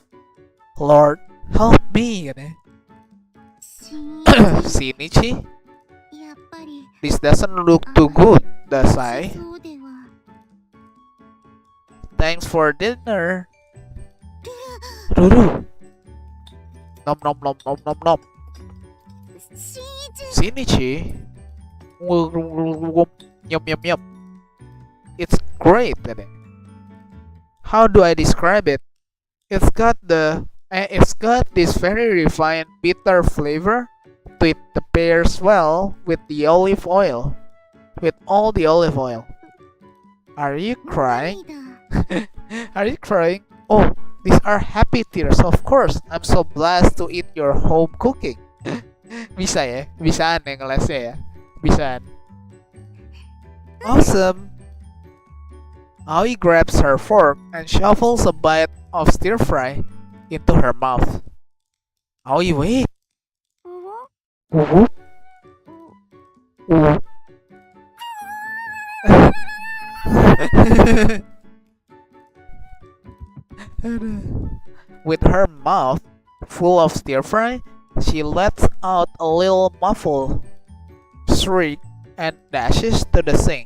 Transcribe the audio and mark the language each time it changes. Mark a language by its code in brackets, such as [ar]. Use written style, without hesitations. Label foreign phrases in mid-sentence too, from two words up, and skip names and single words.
[en] Lord, help me. Shinichi? This doesn't look too good, does I? Thanks for dinner. Ruru. Nom nom nom nom nom nom. Shinichi. Yum yum yum. It's great. How do I describe it? It's got this very refined bitter flavor. It pairs well with the olive oil. With all the olive oil. Are you crying? Are you crying? Oh, these are happy tears, of course. I'm so blessed to eat your home cooking. [id] Bisa ya? Bisaan ya ngelesnya ya? Bisaan. [en] Awesome. Aoi grabs her fork and shovels a bite of stir fry into her mouth. Aoi, wait. Ooh. Ooh. With her mouth full of stir fry, she lets out a little muffled shriek and dashes to the sink.